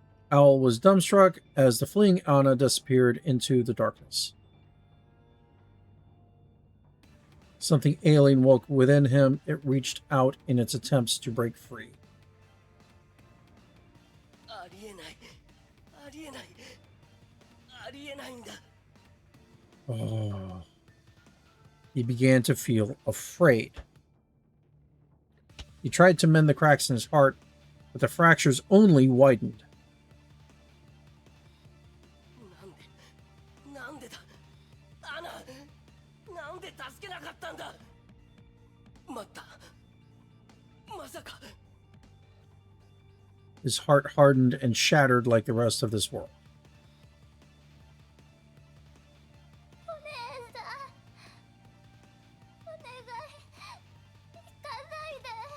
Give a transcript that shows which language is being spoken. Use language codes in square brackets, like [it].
[en] Owl was dumbstruck as the fleeing Anna disappeared into the darkness. Something alien woke within him. It reached out in its attempts to break free. [ja] ありえないありえないありえないんだ [en] Oh. He began to feel afraid. He tried to mend the cracks in his heart, but the fractures only widened. [ja] なんでだアナなんで助けなかったんだ待ったまさか [en] His heart hardened and shattered like the rest of this world. [ja] お姉さん、お願い、行かないで。